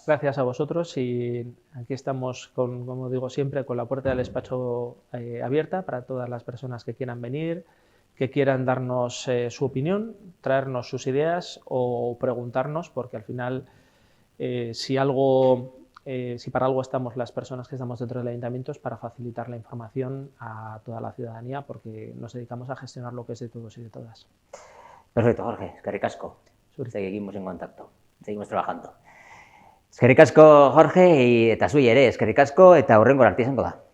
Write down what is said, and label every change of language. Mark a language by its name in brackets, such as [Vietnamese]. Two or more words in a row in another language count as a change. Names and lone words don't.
[Spanish] Gracias a vosotros, y aquí estamos, como digo siempre, con la puerta del despacho abierta para todas las personas que quieran venir, que quieran darnos su opinión, traernos sus ideas o preguntarnos, porque al final si para algo estamos las personas que estamos dentro del ayuntamiento, es para facilitar la información a toda la ciudadanía, porque nos dedicamos a gestionar lo que es de todos y de todas. Perfecto, Jorge, [Basque] eskerrik asko. [Spanish] Seguimos en contacto, seguimos trabajando. [Basque] Eskerrik asko, Jorge, eta zui ere, eskerrik asko, eta hurrengo arte izango da.